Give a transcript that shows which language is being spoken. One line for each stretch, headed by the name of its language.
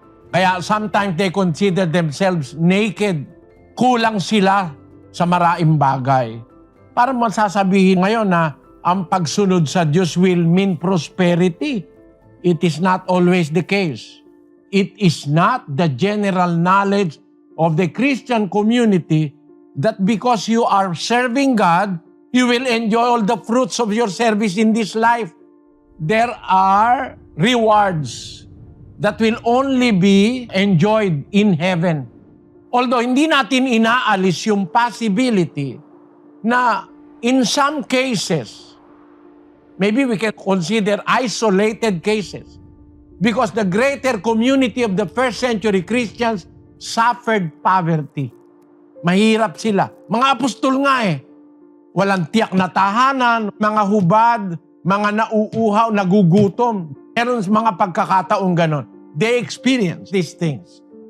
Filipino: Kaya
English: sometimes they consider themselves naked.
Filipino: Kulang sila sa maraming bagay. Para masasabihin ngayon na ang pagsunod sa Diyos
English: will mean prosperity. It is not always the case. It is not the general knowledge of the Christian community that because you are serving God, you will enjoy all the fruits of your service in this life. There are rewards that will only be enjoyed in heaven. Although
Filipino: hindi natin inaalis yung possibility na
English: in some cases, maybe we can consider isolated cases because the greater community of the first century Christians suffered poverty.
Filipino: Mahirap sila. Mga apostol nga walang tiyak na tahanan, mga hubad, mga nauuhaw, nagugutom. Meron mga pagkakataong ganon.
English: They experience these things.